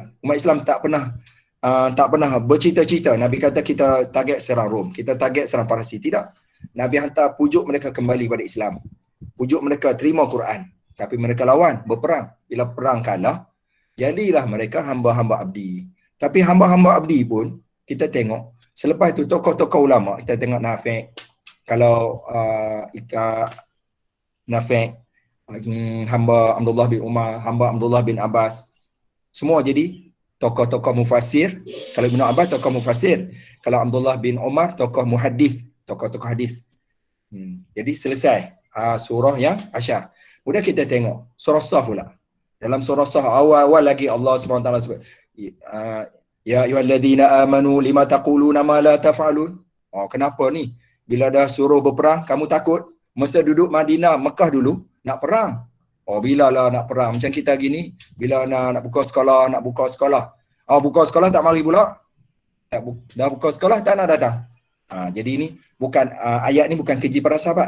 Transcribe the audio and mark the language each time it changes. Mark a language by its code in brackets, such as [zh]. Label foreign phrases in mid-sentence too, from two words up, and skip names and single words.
[ms] Umat Islam tak pernah bercita-cita Nabi kata kita target serang Rom, kita target serang Parsi. Tidak. Nabi hantar pujuk mereka kembali pada Islam. Pujuk mereka terima Quran. Tapi mereka lawan, berperang. Bila perang kalah, jadilah mereka hamba-hamba abdi. Tapi hamba-hamba abdi pun, kita tengok, selepas itu tokoh-tokoh ulama, kita tengok Nafi', kalau Nafi', hamba Abdullah bin Umar, hamba Abdullah bin Abbas, semua jadi tokoh-tokoh mufassir. Kalau Ibn Abbas, tokoh mufassir. Kalau Abdullah bin Umar, tokoh muhaddis, tokoh-tokoh hadis. Jadi selesai surah yang Hasyr. Kemudian kita tengok surah Saf pula. Dalam surah Saf awal-awal lagi Allah SWT sebut, [ar] يا أيها الذين آمنوا لم تقولون ما لا تفعلون. [ms] Kenapa ni? Bila dah suruh berperang, kamu takut? Masa duduk Madinah, Mekah dulu, nak perang. Bila lah nak perang? Macam kita gini, bila nak buka sekolah, buka sekolah tak mari pula. Dah buka sekolah, tak nak datang. Jadi ini bukan ayat ni bukan keji para sahabat.